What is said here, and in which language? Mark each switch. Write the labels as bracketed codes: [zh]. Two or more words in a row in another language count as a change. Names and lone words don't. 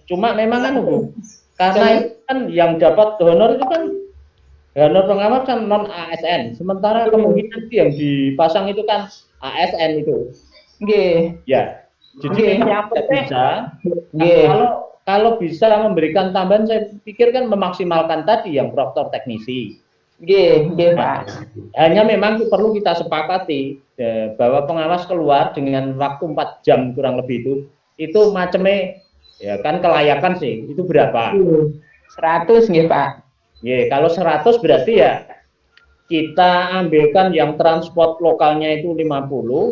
[id] Cuma memang kan Bu, karena itu kan yang dapat honor itu kan honor pengawas kan non ASN. Sementara kemungkinan yang dipasang itu kan ASN itu. Nggih. Ya. Jadi Nggih, memang yang tidak penting bisa. Nah, nggih. kalau bisa memberikan tambahan, saya pikir kan memaksimalkan tadi yang proktor teknisi. [jv] Nggih, nggih, [id] Pak. Hanya memang perlu kita sepakati bahwa pengawas keluar dengan waktu 4 jam kurang lebih itu macamnya ya kan kelayakan sih. Itu berapa? 100 nggih, Pak. Ya, kalau 100 berarti ya kita ambilkan yang transport lokalnya itu 50,